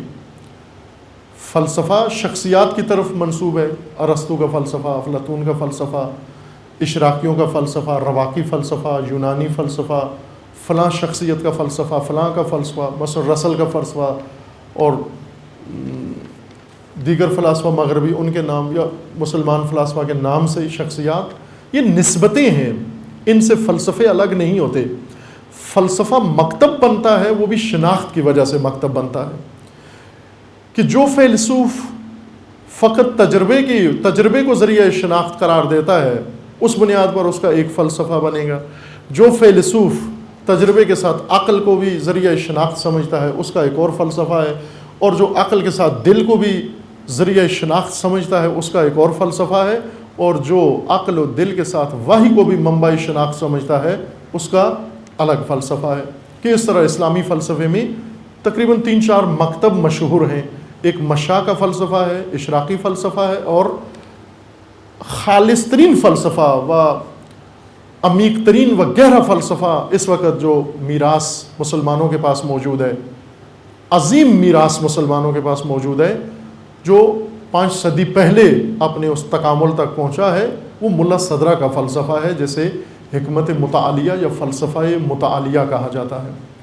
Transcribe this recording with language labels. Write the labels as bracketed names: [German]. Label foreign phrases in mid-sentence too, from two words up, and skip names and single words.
[Urdu] فلسفہ شخصیات کی طرف منسوب ہے, ارسطو کا فلسفہ, افلاطون کا فلسفہ, اشراقیوں کا فلسفہ, رواقی فلسفہ, یونانی فلسفہ, فلاں شخصیت کا فلسفہ, فلاں کا فلسفہ, مثلا رسل کا فلسفہ اور دیگر فلاسفہ مغربی ان کے نام, یا مسلمان فلاسفہ کے نام سے شخصیات, یہ نسبتیں ہیں, ان سے فلسفے الگ نہیں ہوتے. فلسفہ مکتب بنتا ہے وہ بھی شناخت کی وجہ سے مکتب بنتا ہے, کہ جو فیلسوف فقط تجربے کو ذریعہ شناخت قرار دیتا ہے اس بنیاد پر اس کا ایک فلسفہ بنے گا. جو فیلسوف تجربے کے ساتھ عقل کو بھی ذریعہ شناخت سمجھتا ہے اس کا ایک اور فلسفہ ہے, اور جو عقل کے ساتھ دل کو بھی ذریعہ شناخت سمجھتا ہے اس کا ایک اور فلسفہ ہے, اور جو عقل و دل کے ساتھ وحی کو بھی منبع شناخت سمجھتا ہے اس کا الگ فلسفہ ہے. کہ اس طرح اسلامی فلسفے میں تقریباً 3-4 مکتب مشہور ہیں. ایک مشا کا فلسفہ ہے, اشراقی فلسفہ ہے, اور خالص ترین فلسفہ و عمیق ترین و گہرا فلسفہ اس وقت جو میراث مسلمانوں کے پاس موجود ہے, عظیم میراث مسلمانوں کے پاس موجود ہے, جو 5 صدی پہلے اپنے اس تکامل تک پہنچا ہے, وہ ملا صدرہ کا فلسفہ ہے, جسے حکمت متعالیہ یا فلسفہ متعالیہ کہا جاتا ہے.